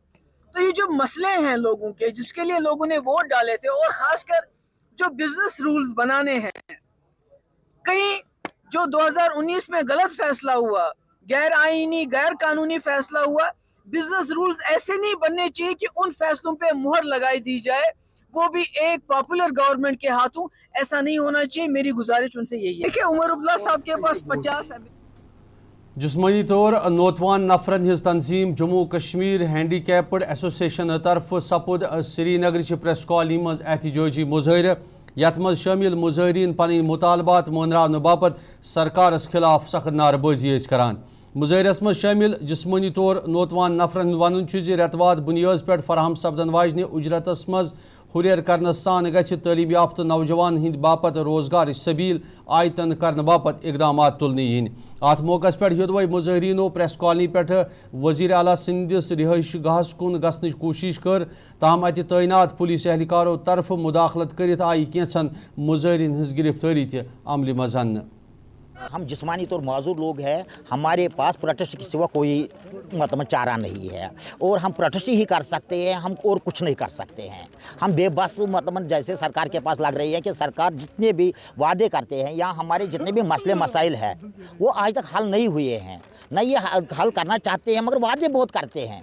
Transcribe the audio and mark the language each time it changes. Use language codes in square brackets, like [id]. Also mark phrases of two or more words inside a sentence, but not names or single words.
[ur] تو یہ جو مسئلے ہیں لوگوں کے جس کے لیے لوگوں نے ووٹ ڈالے تھے، اور خاص کر جو [en] business rules [ur] بنانے ہیں، کہیں جو 2019 میں غلط فیصلہ ہوا، غیر آئینی غیر قانونی فیصلہ ہوا، [en] business rules [ur] ایسے نہیں بننے چاہیے کہ ان فیصلوں پہ مہر لگائی دی جائے، وہ بھی ایک [en] popular government [ur] کے ہاتھوں، ایسا نہیں ہونا چاہیے۔ میری گزارش ان سے یہی ہے کہ عمر عبداللہ صاحب کے پاس 50 [ks] جسمانی طور نوتوان نفرن ہز تنظیم جموں کشمیر ہینڈی کیپڈ ایسوسیشن طرف سپد سری نگر چہ پریس کالونی مز احتجاجی مظاہرہ، یت مز شامل مظاہرین پن مطالبات مونراؤنہ باپت سرکارس خلاف سخت نعرہ بازی کران۔ مظاہرس مز شامل جسمانی طور نوتوان نفرن ون ریتواد بنیاد پہ فراہم سپدن واجنہ اجرتس مز ہریر کرنے سان گژھِ تعلیم یافتہ نوجوان ہند باپت روزگار سبیل آیتن کرنے باپت اقدامات تلنہ ین۔ ات موقع پہ ہدوے مظاہرینو پریس کالونی پہ وزیر اعلیٰ سندس رہائش گاہس کن گھنچ کوشش کر، تاہم اتہ تعینات پولیس اہلکارو طرف مداخلت کرت آئی کینچن مظاہرین ہز گرفتاری تہ عمل مز انہ۔ [ur] ہم جسمانی طور معذور لوگ ہیں، ہمارے پاس پروٹیسٹ کے سوا کوئی مطلب چارہ نہیں ہے، اور ہم پروٹیسٹ ہی کر سکتے ہیں، ہم اور کچھ نہیں کر سکتے ہیں۔ ہم بے بس مطلب جیسے سرکار کے پاس لگ رہی ہے کہ سرکار جتنے بھی وعدے کرتے ہیں یا ہمارے جتنے بھی مسئلے مسائل ہیں وہ آج تک حل نہیں ہوئے ہیں، نہ یہ حل کرنا چاہتے ہیں، مگر وعدے بہت کرتے ہیں۔